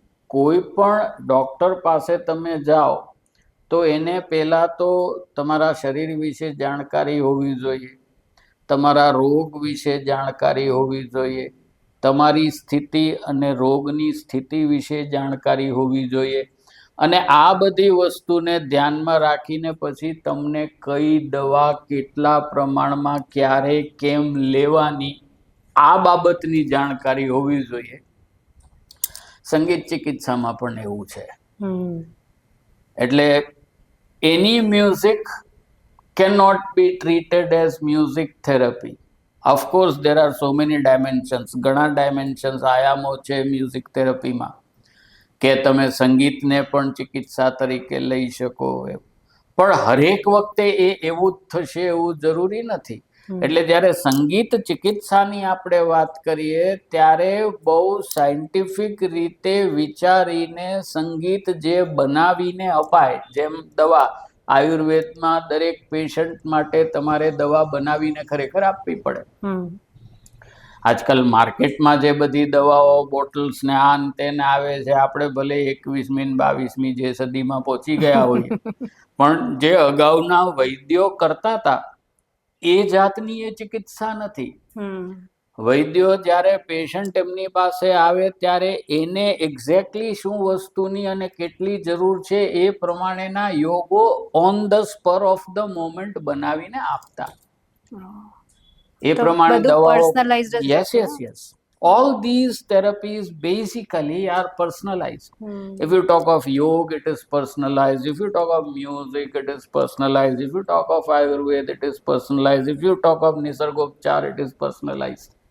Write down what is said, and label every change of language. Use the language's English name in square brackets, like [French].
[Gujarati] કોઈ પણ ડૉક્ટર પાસે તમે જાઓ તો એને પહેલાં તો તમારા શરીર વિશે જાણકારી હોવી જોઈએ, તમારા રોગ વિશે જાણકારી હોવી જોઈએ, તમારી સ્થિતિ અને રોગની સ્થિતિ વિશે જાણકારી હોવી જોઈએ, અને આ બધી વસ્તુને ધ્યાનમાં રાખીને પછી તમને કઈ દવા કેટલા પ્રમાણમાં ક્યારે કેમ લેવાની આ બાબતની જાણકારી હોવી જોઈએ. સંગીત ચિકિત્સામાં પણ એવું છે. એટલે એની music [English] cannot be treated as music therapy. Of course, there are so many dimensions. [Gujarati] ઘણા ડાયમેન્શન્સ આયામો છે મ્યુઝિક થેરપીમાં કે તમે સંગીતને પણ ચિકિત્સા તરીકે લઈ શકો એમ. પણ હરેક વખતે એવું જ થશે એવું જરૂરી નથી. એટલે જ્યારે સંગીત ચિકિત્સાની આપણે વાત કરીએ ત્યારે બહુ સાયન્ટિફિક રીતે વિચારીને સંગીત જે બનાવીને અપાય, જેમ દવા આયુર્વેદમાં દરેક પેશન્ટ માટે તમારે દવા બનાવીને ખરેખર આપવી પડે. આજકાલ માર્કેટમાં જે બધી દવાઓ બોટલ્સ ને આ ને તેને આવે છે, આપણે ભલે 21મી ને 22મી જે સદીમાં પહોંચી ગયા હોઈએ, પણ જે અગાઉના વૈદ્યો કરતા હતા એ જાતની એ ચિકિત્સા નથી. વૈદ્યો જ્યારે પેશન્ટ એમની પાસે આવે ત્યારે એને એક્ઝેક્ટલી શું વસ્તુની અને કેટલી જરૂર છે એ પ્રમાણેના યોગો [English] on the spur of the moment [Gujarati] બનાવીને આપતા. એ પ્રમાણે દવાઓ. Yes. [English] All these therapies basically are personalized. If you talk of yoga, it is personalized. If you talk of music, it is personalized. If you talk of Ayurveda, it is personalized. If you talk of Nisargopchar, it is personalized.